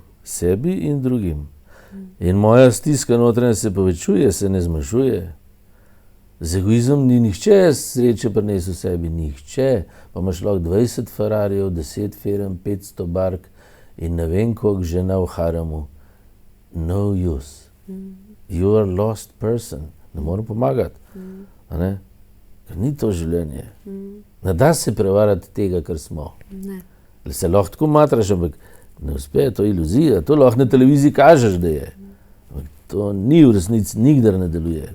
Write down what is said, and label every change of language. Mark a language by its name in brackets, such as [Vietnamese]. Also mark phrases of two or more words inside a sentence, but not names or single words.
[Slovenian] Sebi in drugim. In moja stiska notranja se povečuje, se ne zmanjšuje. Z egoizmom ni nihče sreče prinesel sebi, nihče. Pa imaš lahko 20 Ferrarijev, 10 firm, 500 bark in ne vem koliko žena v haramu. [English] No use. You are lost person. [Slovenian] Ne morem pomagati. Ker ni to življenje. Ne da se prevarati tega, kar smo. Ne. Se lahko tako matraš, ampak ne uspe, to je iluzija. To lahko na televiziji kažeš, da je. Ampak to ni v resnici, nikdar ne deluje.